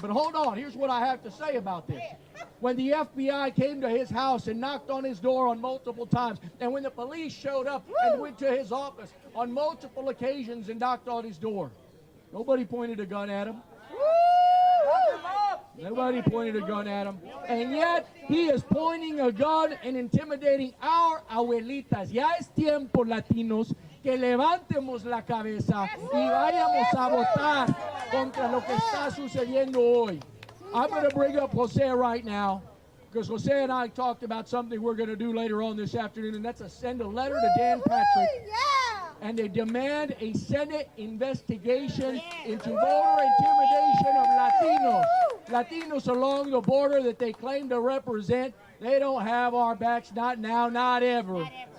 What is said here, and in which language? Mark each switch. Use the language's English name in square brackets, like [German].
[English] But hold on, here's what I have to say about this. When the FBI came to his house and knocked on his door on multiple times, and when the police showed up and went to his office on multiple occasions and knocked on his door, nobody pointed a gun at him. Nobody pointed a gun at him. And yet, he is pointing a gun and intimidating our abuelitas. [Spanish] Ya es tiempo, latinos, que levantemos la cabeza y vayamos a votar contra lo que está sucediendo hoy. [English] I'm going to bring up Jose right now, because Jose and I talked about something we're going to do later on this afternoon, and that's send a letter to Dan Patrick. And they demand a Senate investigation into voter intimidation of Latinos. Latinos along the border that they claim to represent, they don't have our backs, not now, not ever.